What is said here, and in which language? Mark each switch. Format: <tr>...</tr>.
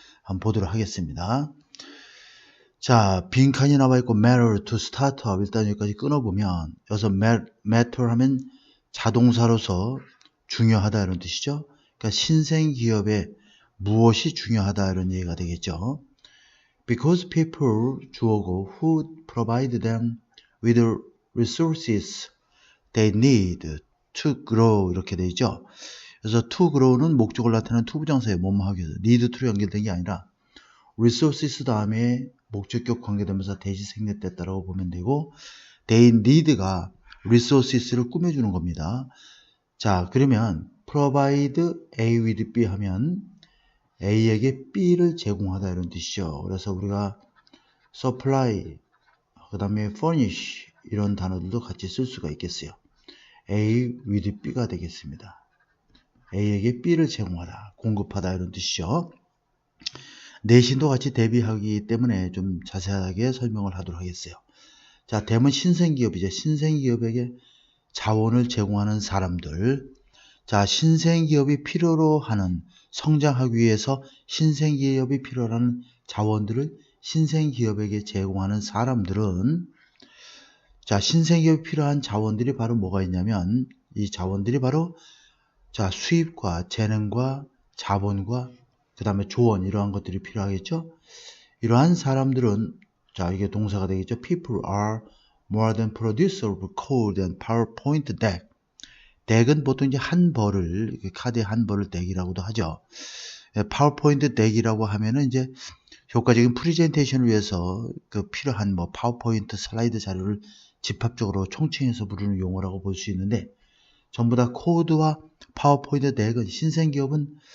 <ko>한번 보도록 하겠습니다. 자, 빈칸이 나와 있고</ko> <en>matter to startup</en> <ko>일단 여기까지 끊어보면 여기서 matter 하면 자동사로서 중요하다 이런 뜻이죠. 그러니까 신생 기업에 무엇이 중요하다 이런 얘기가 되겠죠.</ko> <en>Because people</en> <ko>주어고</ko> <en>who provide them with resources they need to grow</en> <ko>이렇게 되어 있죠. 그래서 to grow는 목적을 나타내는 투부정사예요. 뭐뭐 하기 위해서. need to로 연결된 게 아니라 resources 다음에 목적격 관계되면서 대시 생략됐다라고 보면 되고 they need가 resources를 꾸며주는 겁니다. 자, 그러면 provide A with B 하면 A에게 B를 제공하다 이런 뜻이죠. 그래서 우리가 supply, 그 다음에 furnish 이런 단어들도 같이 쓸 수가 있겠어요. A with B가 되겠습니다. A에게 B를 제공하다, 공급하다 이런 뜻이죠. 내신도 같이 대비하기 때문에 좀 자세하게 설명을 하도록 하겠어요. 자, 대문 신생기업이죠. 신생기업에게 자원을 제공하는 사람들. 자, 신생기업이 필요로 하는 성장하기 위해서 신생기업이 필요로 하는 자원들을 신생기업에게 제공하는 사람들은 자, 신생기업이 필요한 자원들이 바로 뭐가 있냐면 이 자원들이 바로 자, 수입과 재능과 자본과 그 다음에 조언 이러한 것들이 필요하겠죠. 이러한 사람들은 자, 이게 동사가 되겠죠.</ko> <en>People are more than producer of code and PowerPoint deck.</en> <ko>덱은 보통 이제 한 벌을 카드의 한 벌을 덱이라고도 하죠. 파워포인트 덱이라고 하면은 이제 효과적인 프레젠테이션을 위해서 그 필요한 뭐 파워포인트 슬라이드 자료를 집합적으로 총칭해서 부르는 용어라고 볼 수 있는데 전부 다 코드와 파워포인트 덱은 신생 기업은</ko>